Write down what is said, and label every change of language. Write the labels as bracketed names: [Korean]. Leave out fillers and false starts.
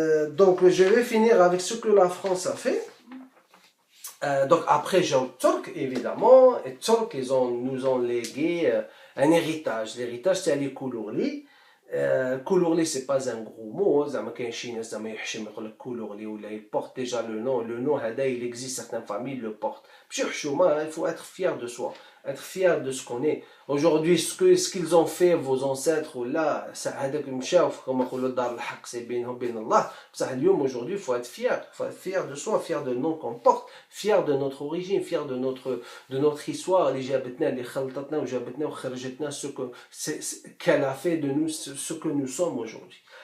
[French] Donc je vais finir avec ce que la France a fait. Donc après j'ai les Turcs évidemment, et les Turcs nous ont légué un héritage. L'héritage c'est les Koulourli. Koulourli c'est pas un gros mot, [Arabic] زعما كاين شي ناس زعما يحشم يقول لك كولورلي ولا [French] il porte déjà le nom هذا il existe, certaines familles le portent. [Arabic] ماشي حشومه, [French] il faut être fier de soi, être fier de ce qu'on est. Aujourd'hui ce qu'ils ont fait vos ancêtres [Arabic] ولا هذاك مشاو كما يقولوا دار الحق [French] c'est [Arabic] بينهم وبين الله. بصح اليوم [French] aujourd'hui il faut être fier de soi, fier de nom qu'on porte, fier de notre origine, fier de notre histoire [Arabic] اللي جابتنا اللي خلطتنا وجابتنا وخرجتنا [French] ce qu'elle a fait de nous ce que nous sommes aujourd'hui.